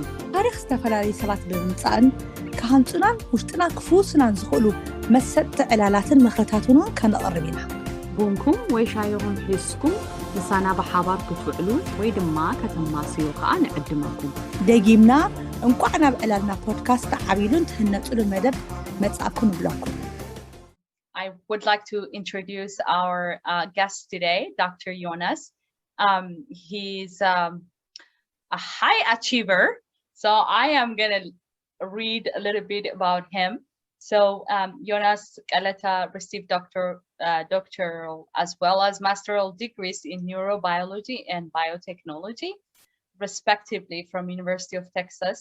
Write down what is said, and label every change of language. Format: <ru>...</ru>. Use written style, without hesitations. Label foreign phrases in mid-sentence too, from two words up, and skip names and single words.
<ti>ታሪክ ዝተፈላለዩ ሰባት ብምምፃእን ካሃንፁናን ውሽጥና ክፍውሱናን ዝኽእሉ መሰጥቲ ዕላላትን ምኽርታትን እውን ከነቕርብ ኢና ቡንኩም ወይ ሻይኹም ሒዝኩም ንሳና ብሓባር ክትውዕሉ ወይ ድማ ከተማስዩ ከዓ ንዕድመኩም ደጊምና እንኳዕ ናብ ዕላልና ፖድካስት ተዓቢሉን ትህነፅሉ መደብ መጻእኩም ንብለኩም</ti> <en>I would like to introduce our guest today, Dr. Yonas. He's a high achiever, so I am going to read a little bit about him. So Yonas Keleta received doctoral as well as master's degrees in neurobiology and biotechnology, respectively, from University of Texas.</en>